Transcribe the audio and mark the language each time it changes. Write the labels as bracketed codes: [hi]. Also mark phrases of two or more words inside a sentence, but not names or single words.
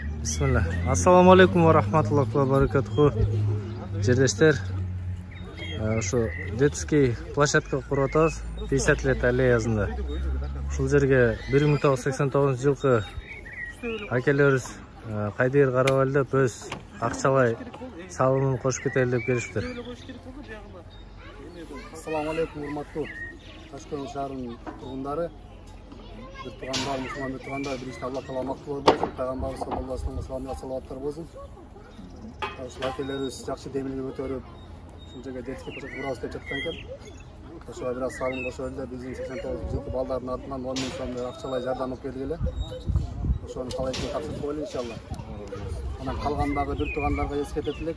[ar] Bismillah. السلام عليكم ورحمة الله وبركاته. [ky] Жерлештер, ошо [ru] детский площадка [ky] куруп атабыз 50 лет аллеясында. Ушул жерге 1989 жылкы акелерибиз Кайдыр Карабаль деп өз акчалай салымын кошуп кетели деп келишиптир. [ar] السلام عليكم [ky] урматтуу Ташкент шаарынын тургундары. Тугандар, мусулман тугандар, биринчи Алла таала мактуу болсун, пайгамбарыбыз [ar] صلى الله عليه وسلم [ky] салаваттар болсун. Ошол акелерибиз жакшы демилге көтөрүп, ушул жерге [ru] детский площадка [ky] курабыз деп жаткан экен. Ошого бир аз салым кошо эле биздин 89 жылкы балдардын атынан 10 миң сомдой акчалай жардам алып келгиле. Ошону калай экен тапшырып коелу иншалла. Анан калгандагы бир тугандарга эскертет элек.